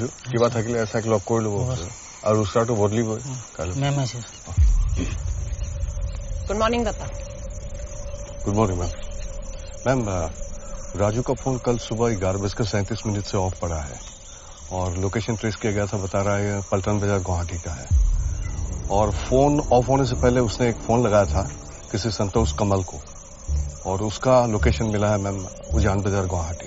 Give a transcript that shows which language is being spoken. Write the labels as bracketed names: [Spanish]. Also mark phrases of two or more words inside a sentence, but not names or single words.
[Assamese] কিবা থাকিলে এছাইক লগ কৰি ল'ব আৰু ৰোষ্টাৰটো বদলিবই কাইলৈ। [English] good morning दत्ता। good morning ma'am. [Hindi] मैम, राजू का फोन कल सुबह 11:37 से ऑफ पड़ा है और [English] location trace [Hindi] किया गया था, बता रहा है पलटन बाजार गुवाहाटी का है। और फोन ऑफ होने से पहले उसने एक फोन लगाया था किसी संतोष कमल को और उसका लोकेशन मिला है मैम उजान बाजार गुवाहाटी।